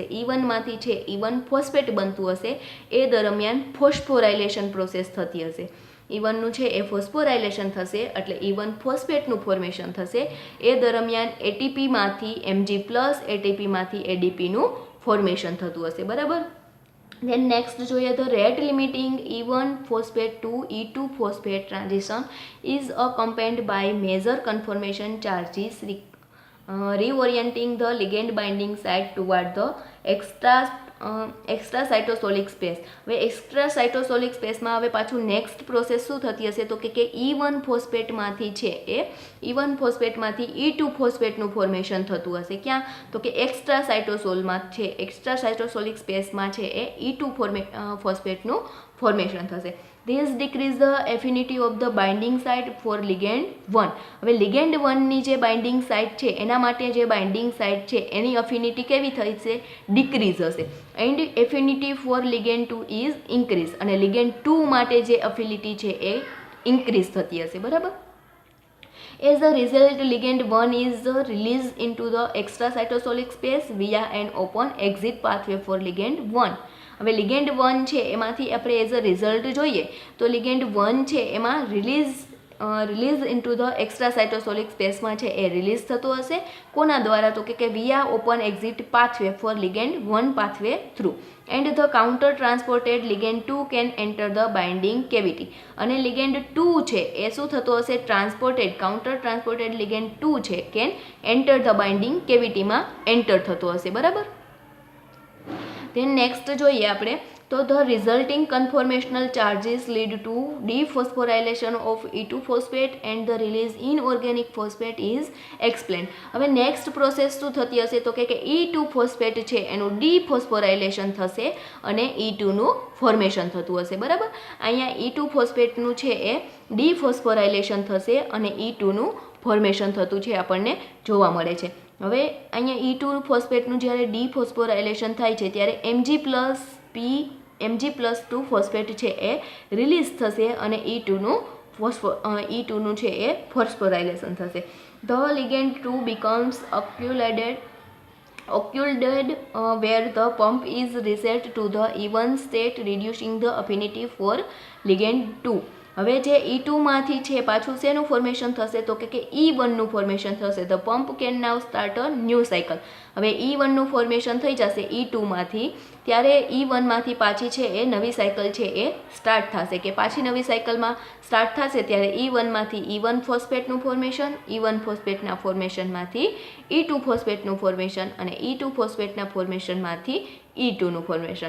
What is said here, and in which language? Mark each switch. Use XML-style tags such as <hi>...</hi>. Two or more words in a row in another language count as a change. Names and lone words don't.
<gu>E1માંથી છે E1 ફોસ્ફેટ બનતું હશે એ દરમિયાન</gu> <en>phosphorylation process</en> <gu>થતી હશે. E1નું છે એ ફોસ્ફોરાઇલેશન થશે એટલે E1 ફોસ્ફેટનું ફોર્મેશન થશે. એ દરમિયાન એટીપીમાંથી Mg પ્લસ એટીપીમાંથી એડીપીનું ફોર્મેશન થતું હશે બરાબર.</gu> <en>Then next</en> <gu>જોઈએ તો</gu> <en>rate limiting E1 phosphate to E2 phosphate transition is accompanied by major conformation charges reorienting the ligand binding site toward the extracytosolic space.</en> <gu>હવે એક્સ્ટ્રાસાઇટોસોલિક સ્પેસમાં હવે પાછું</gu> <en>next process</en> <gu>શું થતી હશે તો કે E1 ફોસ્ફેટમાંથી છે એ E1 ફોસ્ફેટમાંથી E2 ફોસ્ફેટનું ફોર્મેશન થતું હશે. ક્યાં તો કે એક્સ્ટ્રાસાઇટોસોલમાં છે એક્સ્ટ્રાસાઇટોસોલિક સ્પેસમાં છે એ E2 ફોસ્ફેટનું ફોર્મેશન થશે.</gu> <en>This decrease the affinity of the binding site for ligand 1.</en> <gu>હવે ligand 1 ની જે</gu> <en>binding site</en> <gu>છે એના માટે જે</gu> <en>binding site</en> <gu>છે એની અફિનિટી કેવી થઈ છે? ડિક્રીઝ હશે.</gu> <en>and affinity for ligand 2 is increase</en> <gu>અને ligand 2 માટે જે અફિનિટી છે એ ઇન્ક્રીઝ થતી હશે બરાબર.</gu> <en>As a result, ligand 1 is released into the extracytosolic space via an open exit pathway for ligand 1.</en> <gu>હવે લિગેન્ડ 1 છે એમાંથી આપણે</gu> <en>as a result</en> <gu>જોઈએ તો લિગેન્ડ 1 છે એમાં</gu> <en>release into the extracytosolic</en> <gu>સ્પેસમાં છે એ રિલીઝ થતો હશે. કોના દ્વારા તો કે</gu> <en>via open exit pathway for ligand 1 pathway through. and the counter transported ligand 2 can enter the binding cavity.</en> <gu>અને લિગેન્ડ 2 છે એ શું થતો હશે?</gu> <en>counter transported ligand 2</en> <gu>છે</gu> <en>can enter the binding</en> <gu>કેવિટીમાં એન્ટર થતો હશે બરાબર.</gu> <en>then next</en> <gu>જોઈએ આપણે તો</gu> <en>the resulting conformational charges lead to dephosphorylation of E2 phosphate and the release inorganic phosphate is explained.</en> <gu>હવે</gu> <en>next process</en> <gu>શું થતી હશે તો કે E2 phosphate છે એનું dephosphorylation થશે અને E2 નું ફોર્મેશન થતું હશે બરાબર. અહીંયા E2 ફોસ્ફેટનું છે એ dephosphorylation થશે અને E2 નું ફોર્મેશન થતું છે આપણને જોવા મળે છે. હવે અહીંયા E2 ફોસ્ફેટનું જ્યારે ડીફોસ્ફોરાઇલેશન થાય છે ત્યારે Mg+2 ફોસ્ફેટ છે એ રિલીઝ થશે અને E2નું છે એ ફોસ્ફોરાઇલેશન થશે.</gu> <en>ધ ligand 2 becomes occluded where the pump is reset to the E1 state reducing the affinity for ligand 2.</en> <gu>હવે જે E2 માંથી છે પાછું શેનું ફોર્મેશન થશે તો કે E1 નું ફોર્મેશન થશે.</gu> <en>the pump can now start a new cycle.</en> <gu>હવે E1 નું ફોર્મેશન થઈ જશે E2 માંથી ત્યારે E1 માંથી પાછી છે એ નવી સાયકલ છે એ સ્ટાર્ટ થશે કે પાછી નવી સાયકલમાં સ્ટાર્ટ થશે ત્યારે E1 માંથી E1 ફોસ્ફેટનું ફોર્મેશન E1 ફોસ્ફેટના ફોર્મેશનમાંથી E2 ફોસ્ફેટનું ફોર્મેશન અને E2 ફોસ્ફેટના ફોર્મેશનમાંથી E2 નું ફોર્મેશન.</gu>